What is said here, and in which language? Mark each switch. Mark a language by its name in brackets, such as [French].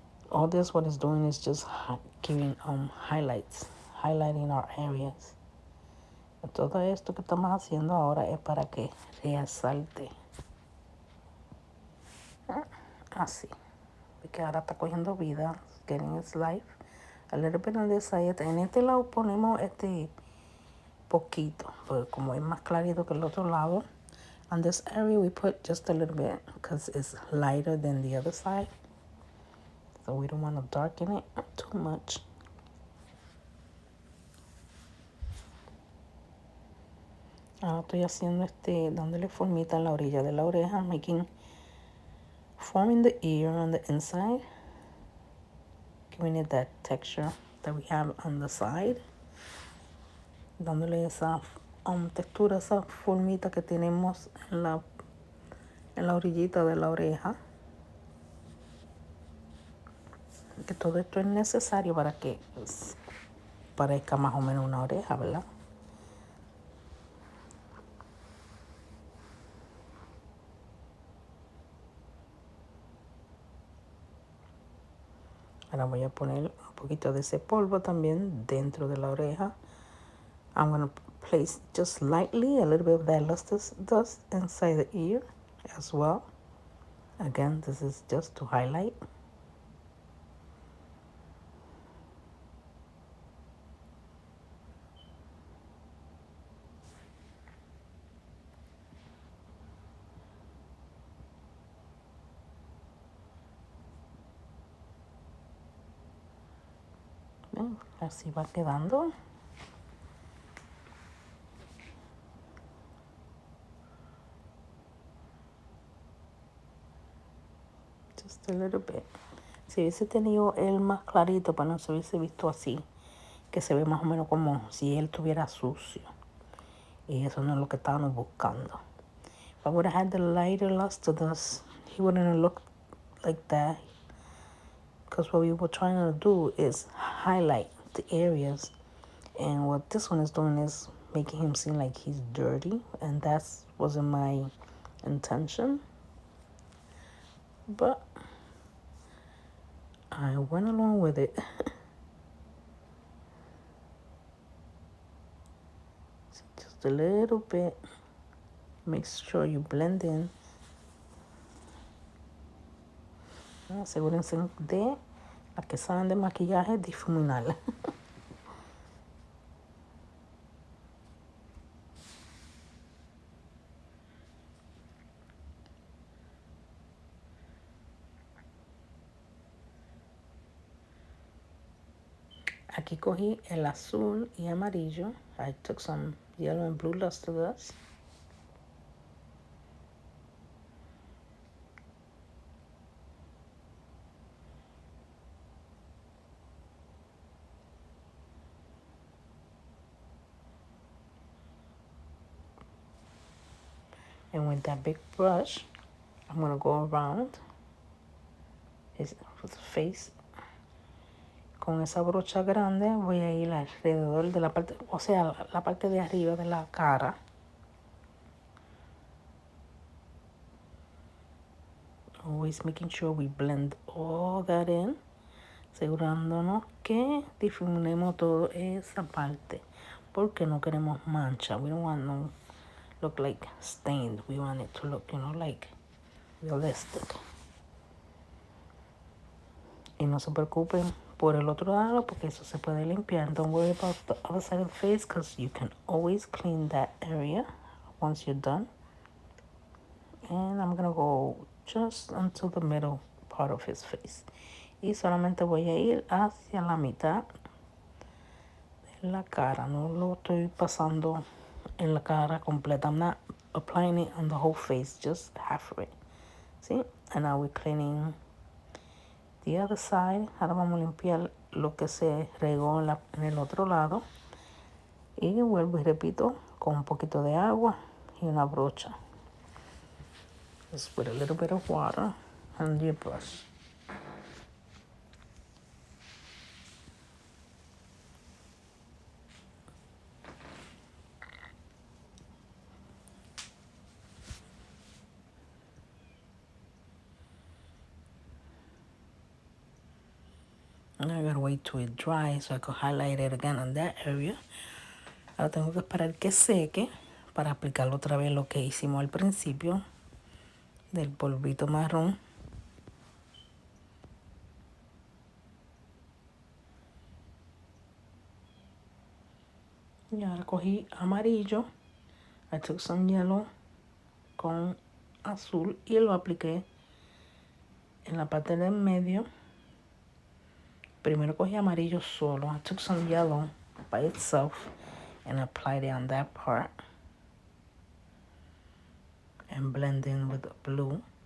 [English] All this what it's doing is just giving highlights, highlighting our areas. [Spanish] Todo esto que estamos haciendo ahora es para que resalte. Así. Porque ahora está cogiendo vida, [English] getting its life. A little bit on this side. [Spanish] En este lado ponemos poquito, pues como es más clarito que el otro lado. [English] On this area we put just a little bit because it's lighter than the other side. So we don't want to darken it too much. [Spanish] Ahora estoy haciendo dándole formita en la orilla de la oreja, [English] forming the ear on the inside, giving it that texture that we have on the side, [Spanish] dándole esa textura, esa formita que tenemos en la orillita de la oreja. Que todo esto es necesario para que parezca más o menos una oreja, ¿verdad? Ahora voy a poner un poquito de ese polvo también dentro de la oreja. [English] I'm going to place just lightly a little bit of that lustrous dust inside the ear as well. Again, this is just to highlight. [Spanish] Así va quedando. [English] Just a little bit. [Spanish] Si hubiese tenido él más clarito, pues no se hubiese visto así. Que se ve más o menos como si él estuviera sucio. Y eso no es lo que estábamos buscando. [English] If I would have had the lighter lustrous, he wouldn't have looked like that. Because what we were trying to do is highlight the areas. And what this one is doing is making him seem like he's dirty. And that wasn't my intention. But I went along with it. Just a little bit. Make sure you blend in. [Spanish] Asegúrense de las que saben de maquillaje difuminar. Aquí cogí el azul y amarillo. [English] I took some yellow and blue lustrous. And with that big brush, I'm going to go around his face. [Spanish] Con esa brocha grande voy a ir alrededor de la parte, o sea, la parte de arriba de la cara. [English] Always making sure we blend all that in. [Spanish] Asegurándonos que difuminemos toda esa parte. Porque no queremos mancha. [English] We don't want no look like stained. We want it to look, like realistic. [Spanish] Y no se preocupen por el otro lado porque eso se puede limpiar. [English] Don't worry about the other side of the face because you can always clean that area once you're done. And I'm gonna go just until the middle part of his face. [Spanish] Y solamente voy a ir hacia la mitad de la cara. No lo estoy pasando en la cara completa. [English] I'm not applying it on the whole face, just half of it. See? And now we're cleaning the other side. [Spanish] Ahora vamos a limpiar lo que se regó en el otro lado. Y vuelvo y repito con un poquito de agua y una brocha. [English] Just with a little bit of water and your brush. And I gotta wait till it dries so I can highlight it again on that area. [Spanish] Ahora tengo que esperar que seque para aplicar otra vez lo que hicimos al principio del polvito marrón. Y ahora cogí amarillo. [English] I took some yellow [Spanish] con azul y lo apliqué en la parte del medio. Primero cogí amarillo solo. [English] I took some yellow by itself and applied it on that part. And blend in with the blue.